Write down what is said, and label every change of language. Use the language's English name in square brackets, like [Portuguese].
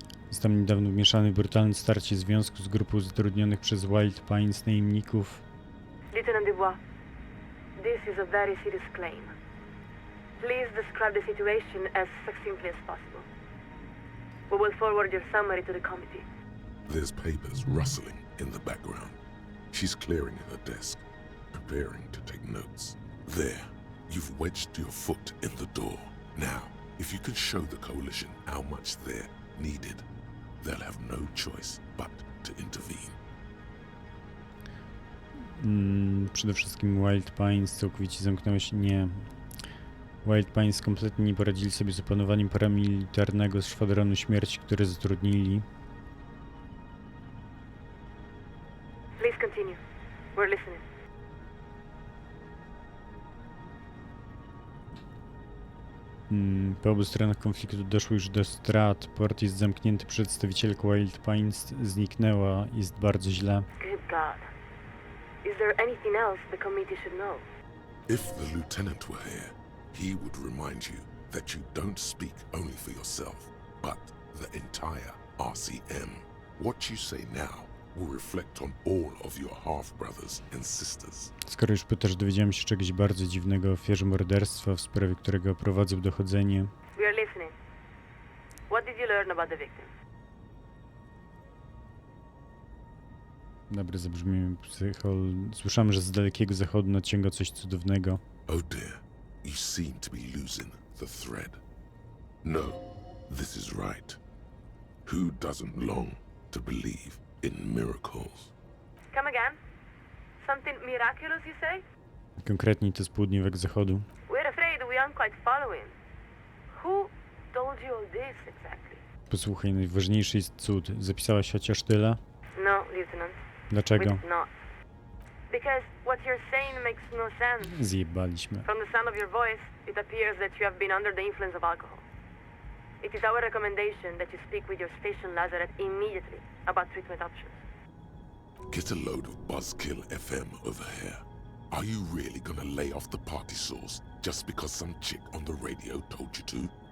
[Polish] Zostałem niedawno wmieszany w brutalne starcie związku z grupą zatrudnionych przez Wild Pines najemników. [English] Lieutenant Dubois, this is a very serious claim. Please describe the situation as succinctly as possible. We will forward your summary to the committee. There's papers rustling in the background. She's clearing her desk, preparing to take notes. There, you've wedged your foot in the door. Now, if you can show the coalition how much they're needed, they'll have no choice but to intervene. [Polish] Przede wszystkim Wild Pines całkowicie zamknęło się. Nie. Wild Pines kompletnie nie poradzili sobie z opanowaniem paramilitarnego szwadronu śmierci, które zatrudnili. [English] Please continue. We're listening. [Polish] Po obu stronach konfliktu doszło już do strat. Port jest zamknięty, przedstawicielka Wild Pines zniknęła. Jest bardzo źle. [English] Good God. Is there anything else the committee should know? If the lieutenant were here, he would remind you that you don't speak only for yourself, but the entire RCM. What you say now will reflect on all of your half-brothers and sisters. [Polish] Skoro już pytasz, dowiedziałem się czegoś bardzo dziwnego o ofierze morderstwa, w sprawie którego prowadzę dochodzenie. [English] We are listening. What did you learn about the victim? [Polish] Dobre zabrzmienie psychol. Słyszałem, że z dalekiego zachodu nadciąga coś cudownego. [English] Oh dear, you seem to be losing the thread. No, this is right. Who doesn't long to believe in miracles? Come again? Something miraculous, you say? [Polish] Konkretniej to z południowego zachodu. [English] We're afraid we aren't quite following. Who told you all this exactly? [Polish] Posłuchaj, najważniejszy jest cud. Zapisałaś chociaż tyle? [English] No, Lieutenant. [Polish] Dlaczego? [English] We're not. Because what you're saying makes no sense. [Polish] Zjebaliśmy. [English] From the sound of your voice, it appears that you have been under the influence of alcohol. It is our recommendation that you speak with your station Lazarette immediately about treatment options. Get a load of Buzzkill FM over here. Are you really gonna lay off the party sauce just because some chick on the radio told you to?